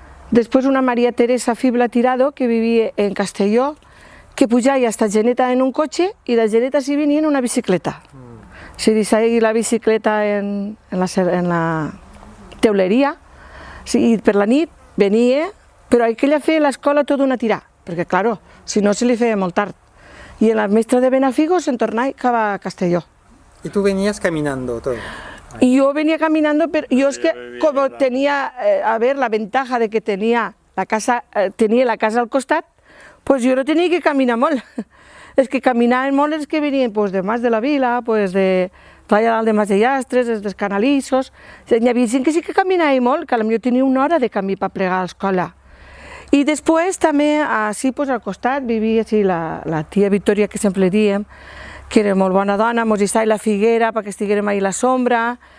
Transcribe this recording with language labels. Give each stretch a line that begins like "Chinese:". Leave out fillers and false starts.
Catalan: Després una Maria Teresa Fibla Tirado, que vivia en Castelló, que pujava hasta Geneta en un cotxe i de Geneta s'hi venia en una bicicleta. Se deixava la bicicleta en la teuleria i per la nit venia, però aquella feia l'escola tota una tirà, perquè, clar, si no se li feia molt tard. I la mestra de Benafigo se'n tornava cap a Castelló.
Spanish: ¿Y tú venías caminando todo? Y yo venía caminando, pero yo es que como tenía, la ventaja de que tenía la casa al costat, pues yo no tenía que caminar molt.
Catalan: És que caminaven molt els que venien pues, de Mas de la Vila, pues, de Playa Dalt de Mas de Llastres, dels Canalissos. Hi havia gent que sí que caminava molt, que potser tenia una hora de camí per plegar a l'escola. I després també, així pues, al costat, vivia així, la tia Victòria, que sempre diem, que era molt bona dona, mos estava la figuera perquè estiguérem ahí a la sombra.